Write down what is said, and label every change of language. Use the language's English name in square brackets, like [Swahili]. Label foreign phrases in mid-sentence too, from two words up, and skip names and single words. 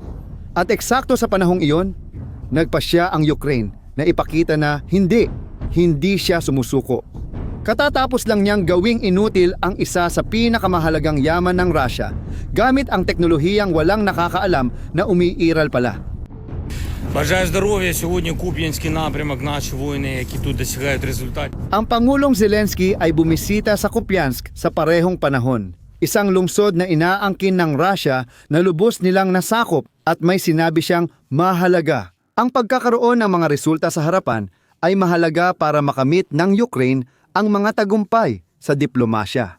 [Filipino] At eksakto sa panahong iyon, nagpasya ang Ukraine na ipakita na hindi hindi siya sumusuko. Katatapos lang niyang gawing inutil ang isa sa pinakamahalagang yaman ng Russia gamit ang teknolohiyang walang nakakaalam na umiiral pala. [Ukrainian] Бажаю здоров'я. Сьогодні Куп'янський напрямок, наші воїни, які тут досягають результатів. [Filipino] Ang Pangulong Zelensky ay bumisita sa Kupiansk sa parehong panahon. Isang lungsod na inaangkin ng Russia na lubos nilang nasakop at may sinabi siyang mahalaga. Ang pagkakaroon ng mga resulta sa harapan ay mahalaga para makamit ng Ukraine ang mga tagumpay sa diplomasya.